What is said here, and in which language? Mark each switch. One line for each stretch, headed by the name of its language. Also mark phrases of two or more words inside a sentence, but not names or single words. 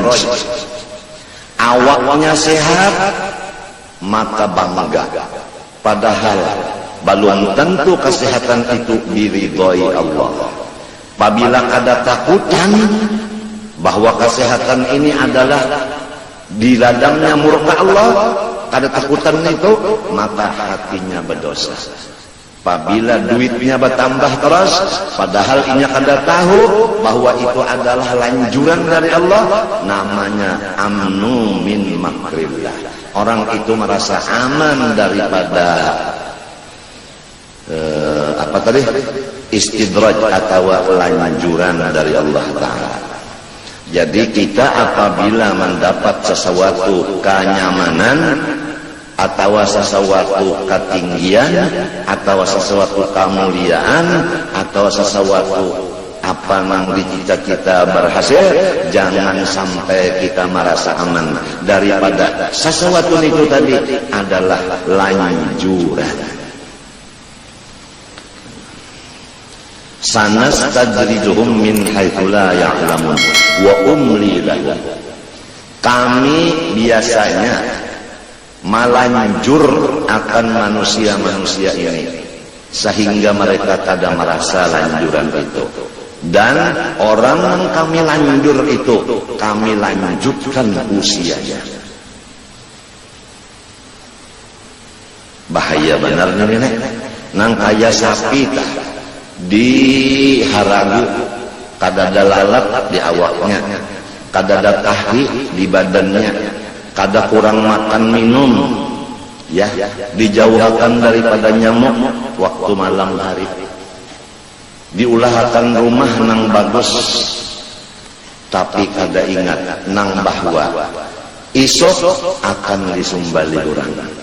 Banjar: Awaknya sehat, maka bangga.
Indonesian: Padahal belum tentu kesehatan itu diridhoi Allah. Apabila ada takutan bahwa kesehatan ini adalah di ladangnya murka Allah, ada takutan itu, maka hatinya berdosa.
Banjar: Apabila duitnya bertambah terus, padahal inya kada tahu bahwa itu adalah lanjuran dari Allah, namanya
Arabic: amnu min makrillah.
Indonesian: Orang itu merasa aman daripada istidraj atau lanjuran dari Allah Ta'ala. Jadi kita apabila mendapat sesuatu kenyamanan atau sesuatu ketinggian atau sesuatu kemuliaan atau sesuatu apa yang dicita-cita berhasil, jangan sampai kita merasa aman daripada sesuatu itu tadi adalah lanjuran.
Arabic: Sanastadrijuhum min haitsu la ya'lamun wa umli lahum.
Indonesian: Kami biasanya melanjur akan manusia-manusia ini sehingga mereka tidak merasa lanjuran itu. Dan orang yang kami lanjur itu kami lanjutkan usianya.
Banjar: Bahaya benar nih, nang kaya sapi tah di haragu, kada ada lalat di awaknya, kada ada tahi di badannya, kada kurang makan minum, ya, dijauhkan daripada nyamuk waktu malam hari, diulahkan rumah nang bagus, tapi kada ingat nang bahwa isok akan disumbali orang.